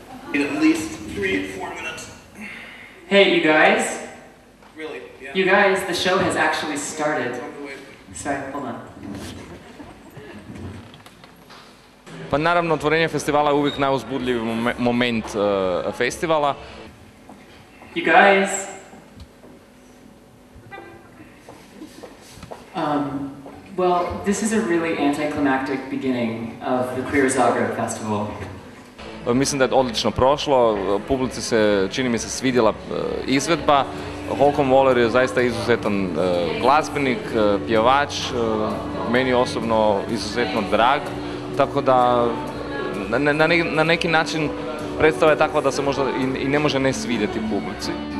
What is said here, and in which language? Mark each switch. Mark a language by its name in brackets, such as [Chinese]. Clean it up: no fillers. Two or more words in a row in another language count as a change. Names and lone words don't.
[English] In at least 3-4 minutes. Hey, you guys. Really? Yeah. You guys, the show has actually started. Sorry, hold on. [Croatian] Pa naravno, otvorenje festivala je uvijek najuzbudljiviji moment festivala. [English] You guys. Well, this is a really anticlimactic beginning of the Queer Zagreb Festival. [Croatian] Mislim da je odlično prošlo, publici se, čini mi se, svidjela izvedba. Holcomb Waller je zaista izuzetan glazbenik, pjevač, meni osobno izuzetno drag, tako da na neki način predstava je takva da se možda i ne može ne svidjeti publici.